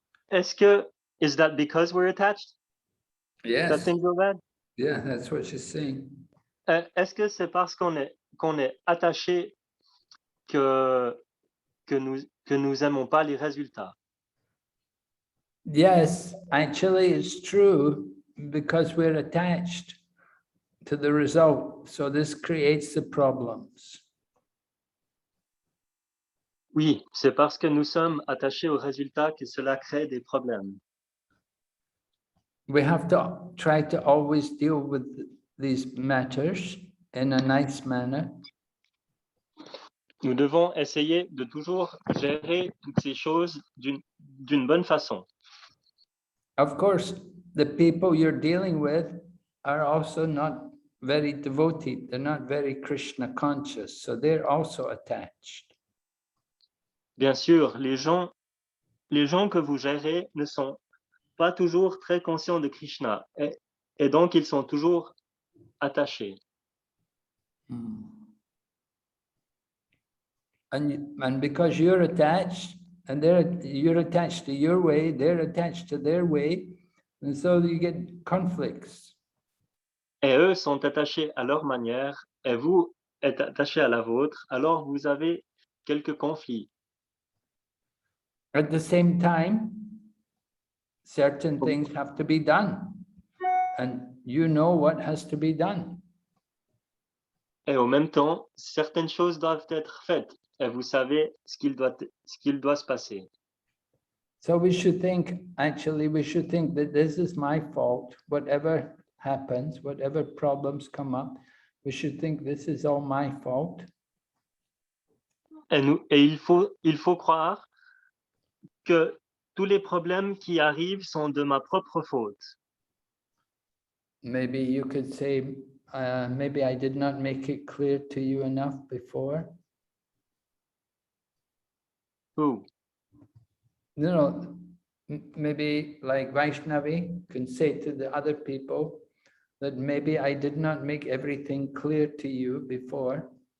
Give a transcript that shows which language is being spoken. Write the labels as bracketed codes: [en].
[en] Is that because we're attached? That Yes. things go bad? Yeah, that's what she's saying. [fr] Est-ce que c'est parce qu'on est attaché que nous aimons pas les résultats? [en] Yes, actually it's true because we're attached to the result. So this creates the problems. [fr] Oui, c'est parce que nous sommes attachés aux résultats que cela crée des problèmes. [en] We have to try to always deal with these matters in a nice manner. [fr] Nous devons essayer de toujours gérer toutes ces choses d'une bonne façon. [en] Of course, the people you're dealing with are also not very devoted. They're not very Krishna conscious, so they're also attached. [fr] Bien sûr, les gens que vous gérez ne sont pas toujours très conscients de Krishna et donc ils sont toujours attachés. [en] And because you're attached, and you're attached to your way, they're attached to their way, and so you get conflicts. [fr] Et eux sont attachés à leur manière et vous êtes attachés à la vôtre, alors vous avez quelques conflits. [en] At the same time, certain things have to be done, and you know what has to be done. [fr] Et au même temps, certaines choses doivent être faites et vous savez ce qu'il doit se passer. [en] So we should think that this is my fault. Whatever happens, whatever problems come up, we should think this is all my fault. [fr] Et il faut croire que tous les problèmes qui arrivent sont de ma propre faute. [en] Maybe you could say, maybe I did not make it clear to you enough before. Who? You know, maybe like Vaishnavi can say to the other people that maybe I did not make everything clear to you before.